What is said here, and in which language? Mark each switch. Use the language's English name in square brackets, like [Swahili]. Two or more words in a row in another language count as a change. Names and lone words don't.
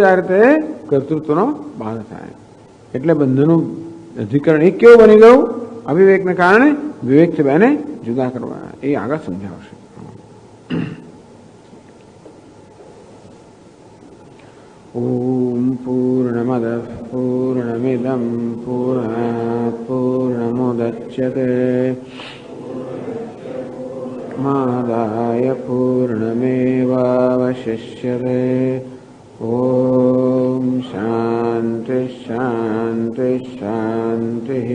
[Gujarati] આ રીતે કર્તૃત્વનો બાદ થાય એટલે બંધનું અધિકરણ એક કેવું બની ગયું અવિવેકને કારણે વિવેકથી બેને જુદા કરવા એ આગળ સમજાવશે [Sanskrit] ॐ पूर्ण पूर्णमदः पूर्णमिदं पूर्णात् पूर्णमुदच्यते मादाय पूर्णमेवावशिष्यते। ॐ शान्ति शान्ति शान्तिः।